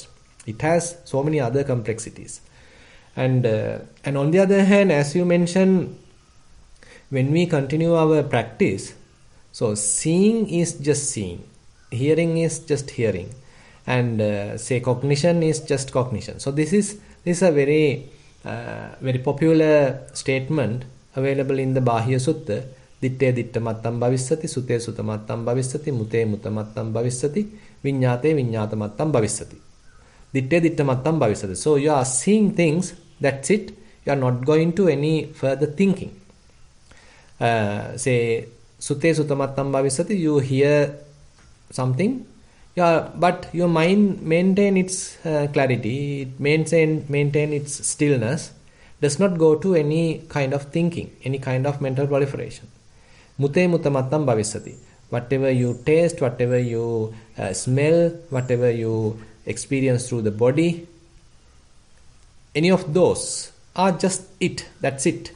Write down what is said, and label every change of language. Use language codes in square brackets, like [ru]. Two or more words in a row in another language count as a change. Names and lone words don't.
[en] It has so many other complexities. And on the other hand, as you mentioned, when we continue our practice, so seeing is just seeing, hearing is just hearing, and say cognition is just cognition. So this is a very popular statement available in the Bahya Sutta. [pi] Ditte ditta mattam bhavissati, sute sutta mattam bhavissati, mute mutta mattam bhavissati, viññāte viññāta mattam bhavissati. Ditte ditta mattam bhavissati. [en] So you are seeing things, that's it. You are not going to any further thinking. [pi] Say sute sutta mattam bhavissati, [en] you hear something, but your mind maintain its clarity, it maintain its stillness, does not go to any kind of thinking, any kind of mental proliferation. [pi] Mute mutta mattam bhavissati. [en] Whatever you taste, whatever you smell, whatever you experience through the body, any of those are just it, that's it.